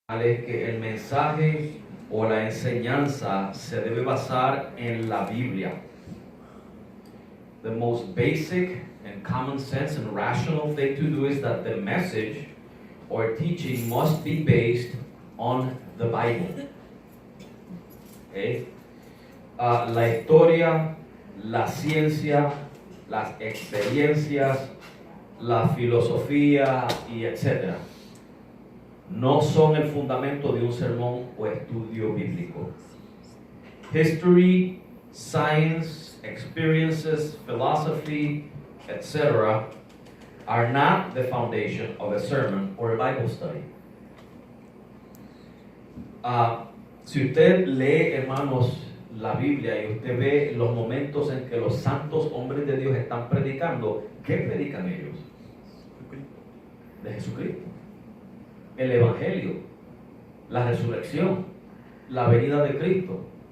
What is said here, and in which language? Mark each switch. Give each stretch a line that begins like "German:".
Spanish: es que el mensaje o la enseñanza se debe basar en la Biblia.
English: The most basic and common sense and rational thing to do is that the message or teaching must be based on the Bible. Okay?
Spanish: La historia, la ciencia, las experiencias, la filosofía y etc. no son el fundamento de un sermón o estudio bíblico.
English: History, science, experiences, philosophy, etc. are not the foundation of a sermon or a Bible study.
Spanish: Si usted lee, hermanos, la Biblia y usted ve los momentos en que los santos hombres de Dios están predicando, ¿qué predican ellos? De Jesucristo. El Evangelio, la resurrección, la venida de Cristo.